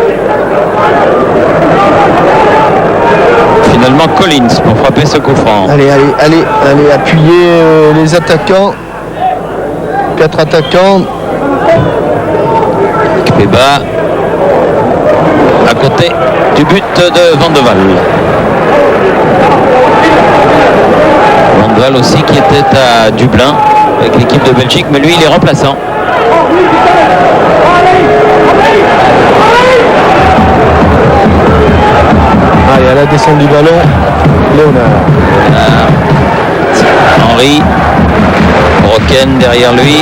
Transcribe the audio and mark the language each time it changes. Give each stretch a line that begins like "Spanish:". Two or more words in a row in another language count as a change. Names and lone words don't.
French: Finalement Collins pour frapper ce coup franc. Allez, appuyer les attaquants. 4 attaquants. Ikpeba à côté du but de Van de Waal. Van de Waal aussi qui était à Dublin avec l'équipe de Belgique, mais lui il est remplaçant. Allez, à la descente du ballon, Léonard. Henry, Brocken derrière lui.